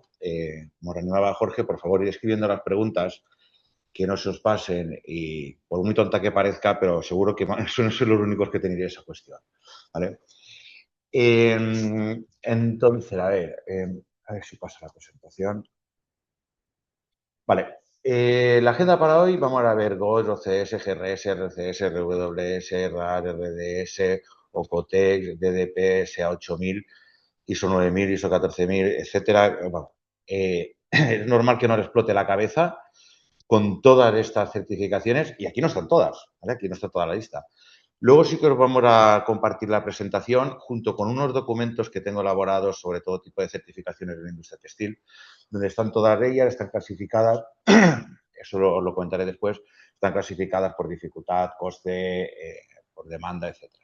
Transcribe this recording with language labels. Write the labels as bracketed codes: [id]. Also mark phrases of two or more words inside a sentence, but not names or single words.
[es] Como reanimaba Jorge, por favor, ir escribiendo las preguntas que no se os pasen y por muy tonta que parezca, pero seguro que suelen ser los únicos que tenéis esa cuestión. ¿Vale? Entonces, a ver si pasa la presentación. Vale. La agenda para hoy, vamos a ver GOS, OCS, GRS, RCS, RWS, RAR, RDS, OCOTEX, DDP, SA8000, ISO 9000, ISO 14000, etcétera. Bueno, es normal que no le explote la cabeza con todas estas certificaciones, y aquí no están todas, ¿vale? Aquí no está toda la lista. Luego sí que os vamos a compartir la presentación junto con unos documentos que tengo elaborados sobre todo tipo de certificaciones de la industria textil, donde están todas ellas, están clasificadas, eso lo comentaré después, están clasificadas por dificultad, coste, por demanda, etcétera.